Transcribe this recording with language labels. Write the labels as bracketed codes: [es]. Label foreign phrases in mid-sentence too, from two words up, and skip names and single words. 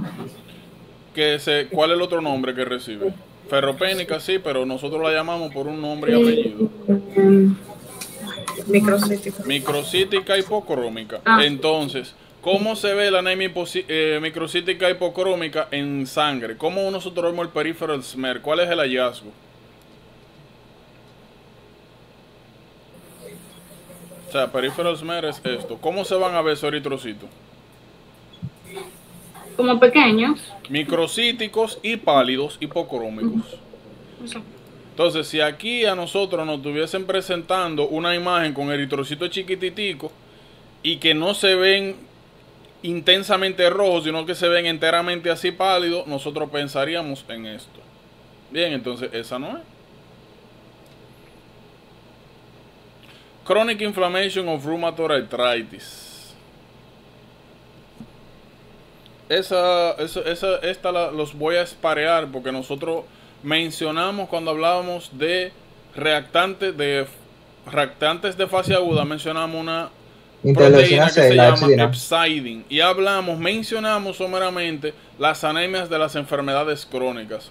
[es] ¿Cuál es el otro nombre que recibe? Ferropénica, sí, pero nosotros la llamamos por un nombre y apellido. Microcítica. Microcítica hipocrómica. Entonces, ¿cómo se ve la anemia microcítica hipocrómica en sangre? ¿Cómo nosotros vemos el [en] peripheral smear? [es] ¿Cuál es el hallazgo? O sea, [en] peripheral smear [es] es esto. ¿Cómo se van a ver esos eritrocitos? Como pequeños. Microcíticos y pálidos hipocrómicos. Entonces, si aquí a nosotros nos estuviesen presentando una imagen con eritrocitos chiquititicos y que no se ven intensamente rojos, sino que se ven enteramente así pálidos, nosotros pensaríamos en esto. Bien, entonces esa no es. [en] Chronic inflammation of rheumatoid arthritis. [es] Los voy a esparear porque nosotros mencionamos cuando hablábamos de reactantes de fase aguda, mencionamos una proteína que se llama hepcidin y mencionamos someramente las anemias de las enfermedades crónicas.